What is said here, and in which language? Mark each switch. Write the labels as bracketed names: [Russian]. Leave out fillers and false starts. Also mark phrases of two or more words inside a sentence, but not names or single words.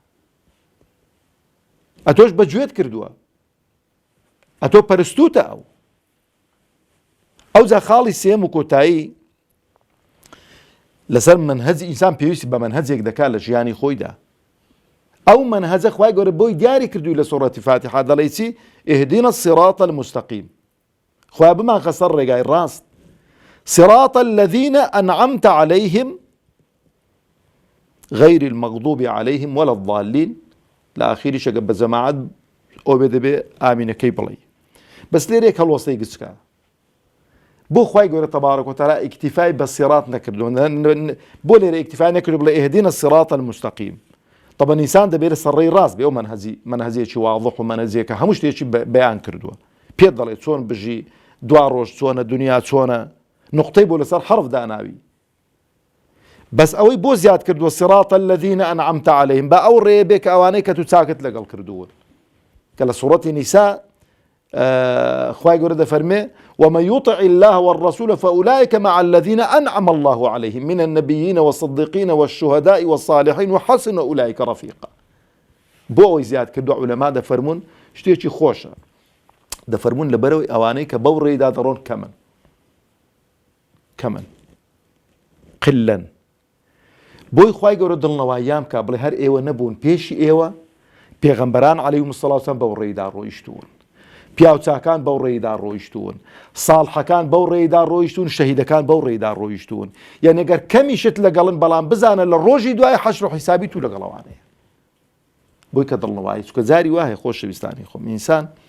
[Central Kurdish] ئەتۆش بەگوێت کردووە ئەتۆ پەرستوتە ئەو جا خاڵی سێم و کۆتایی لەسەر منهەجی ئینسان پێویستی بە منهەجێک دەکات لە ژیانی خۆیدا ئەو منهەجە خوای گەورە بۆی دیاری کردووی لە سوورەتی فاتحە دەڵێ چی [Arabic] ئیهدینا الصراط المستقیم [Central Kurdish] خوا بمان خەسەر ڕێگای ڕاست [Arabic] صراط الذين أنعمت عليهم غير المغضوب عليهم ولا الضالين [Central Kurdish] لآخری شەگە بە جەماعەت ئەو بێ دەبێ ئامینەکەی بڵێ بەس لێرێک هەڵوەستەی گچکە بۆ خوای گەورە [Arabic] تەبارەک وتەعالا [Central Kurdish] ئیکتیفای بە سیرات نەکردو بۆ لێرە ئیکتیفای نەکردو بڵێ [Arabic] ئیهدینا الصراط المستقیم [Central Kurdish] طبعا ئینسان دەبێت سەرڕێی ڕاست بێ ئەو منهەجێکی واضح و منهەجێکە هەموو شتێکی بەیان کردووە پێت دەڵێت چۆن بژی دوا ڕۆژ چۆنە دنیا چۆنە نقطەی بۆ لەسەر حرف داناوی بەس ئەوەی بۆ زیاد کردووە [Arabic] صراط الذين أنعمت عليهم [Central Kurdish] بە ئەو ڕێ بێ کە ئەوانەی کە تو چاکت لەگەڵ کردوون کە لە سوورەتی نیسا خوای گەورە دەفەرمێ [Arabic] ومن يطع الله والرسول فأولئك مع الذين أنعم الله عليهم من النبيين والصديقين والشهداء والصالحين وحسن أولئك رفيقا [Central Kurdish] بۆ ئەوەی زیاد کردو عولەما دەفەرمون شتێکی خۆشە دەفەرمون لەبەرەوەی ئەوانەی کە بەو ڕێدا دەڕۆن کەمن قلەن بۆی خوای گەورە دڵنەواییان کا بڵێ هەر ئێوە نەبوون پێشی ئێوە پێغەمبەران [Arabic] عەلەیهیمو السەڵات وەسەلام [Central Kurdish] بەو ڕێدا ڕۆیشتوون پیاوچاکان بەو ڕێدا ڕۆیشتوون ساڵحەکان بەو ڕێدا ڕۆیشتوون شەهیدەکان بەو ڕێدا ڕۆیشتوون یعنی ئەگەر کەمیشت لەگەڵن بەڵام بزانە لە ڕۆژی دوای حەشر و حیسابی تو لەگەڵەوانەیە بۆی کە دڵنەوایی چکە جاری وایە خۆشەویستانی خۆم ئینسان